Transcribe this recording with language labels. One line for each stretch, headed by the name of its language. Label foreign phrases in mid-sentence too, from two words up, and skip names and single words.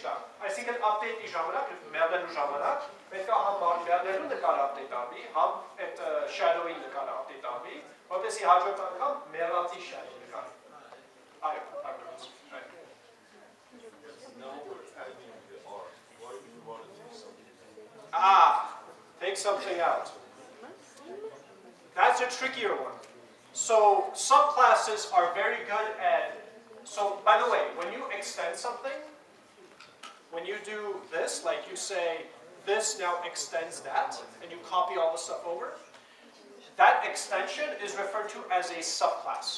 Armenian: է, այսինքն update-ի ժամանակ, մերնելու ժամանակ, պետք է համ մերնելու նկարը update արվի, համ այդ shadow-ի նկարը update արվի, որպեսզի հաջորդ անգամ մեռածի shadow նկարը։ Այո, այո։
English: Now we're adding the R. What if we want to do something? Take something out. That's a trickier one. So subclasses are very good at, so by the way, when you extend something, when you do this, like you say, this now extends that, and you copy all the stuff over, that extension is referred to as a subclass.